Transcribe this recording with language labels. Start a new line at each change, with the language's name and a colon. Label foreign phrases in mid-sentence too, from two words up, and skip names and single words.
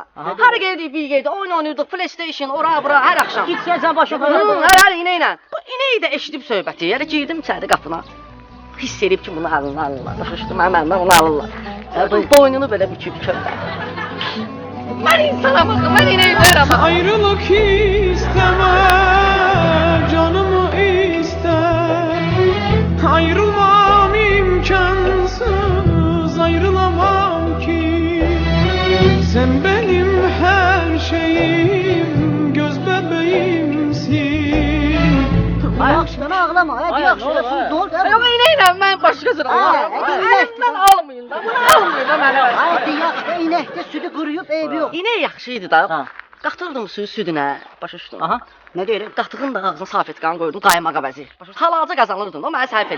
Azerbaijani: Hara geldik, bir yerdə oyun oynayırdıq, PlayStation, ora bura hər axşam. Gitsən başa Hər inəklə. Bu inəyi də eşidib söhbəti. Yəni girdim içəri qapına. Hiss edib ki, bunu alırlar. Başa düşdüm, məndən onu alırlar. Boynunu belə büküb köpək. Mən insanam axı, mən inəyi verəm.
Turkish: Ayrılık isteme, canımı ister. Ayrılmam imkansız, ayrılamam ki. Sen benim her şeyim, göz bebeğimsin. ağlama. Hadi
Azerbaijani: Ay, yaxşı. nə olur, ay.
Turkish: Ne oldu?
Azerbaijani: Yox, inəklə mən başqa cür alaram. hadi inək. Əlimdən almayın da, bunu almayın da mənə. Hadi yaxşı. İnəkdə südü quruyub, eybi yox. İnək yaxşı idi da. Ha. Qatırdım suyu südünə, başa düşdün. Aha. Ne deyirəm? Qatığın da ağzını saf et, qan qoydum, qaymaq əvəzi. Başa düşdün. Halaca qazanırdın, o mənə səhv